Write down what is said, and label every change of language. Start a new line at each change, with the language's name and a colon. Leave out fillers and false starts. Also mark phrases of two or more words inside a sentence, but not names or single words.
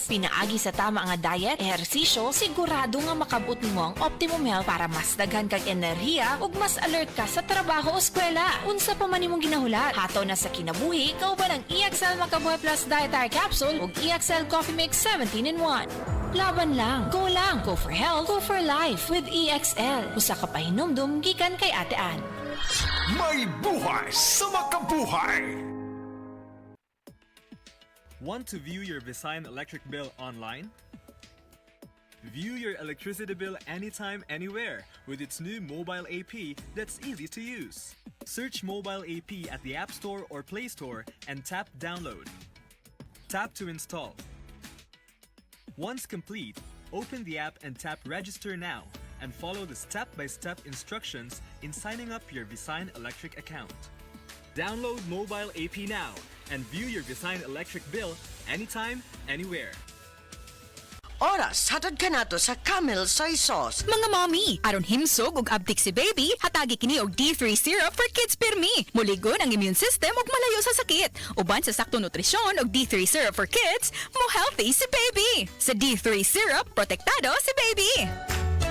Cebuano: Pinaagi sa tama nga diet, ehersisyo, sigurado nga makabot nimo ang
English: optimum health
Cebuano: para mas daghan kag enerhiya ug mas alert ka sa trabaho o eskwela. Unsa pa man imong ginahulat, hataw na sa kinabuhi, kauban ang EXL Makabuhay Plus Dietary Capsule ug EXL Coffee Mix 17-in-1.
Filipino: Laban lang,
English: go for health, go for life with EXL.
Cebuano: Usa ka pahinumdum gikan kay Ate Ann.
Filipino: May buhay sa makabuhay!
English: Want to view your Visign electric bill online? View your electricity bill anytime, anywhere with its new mobile AP that's easy to use. Search Mobile AP at the App Store or Play Store and tap Download. Tap to install. Once complete, open the app and tap Register Now and follow the step-by-step instructions in signing up your Visign electric account. Download Mobile AP now and view your Visign electric bill anytime, anywhere.
Cebuano: Oras, hatod ka nato sa Camel Soy Sauce. Mga mommy, aron himsog ug abtik si baby, hatagi kini og D3 syrup
English: for kids
Cebuano: pirmi. Muligon ang
English: immune system
Cebuano: ug malayo sa sakit. Uban sa sakto nutrisyon og D3 syrup
English: for kids,
Cebuano: mo healthy si baby. Sa D3 syrup, protektado si baby.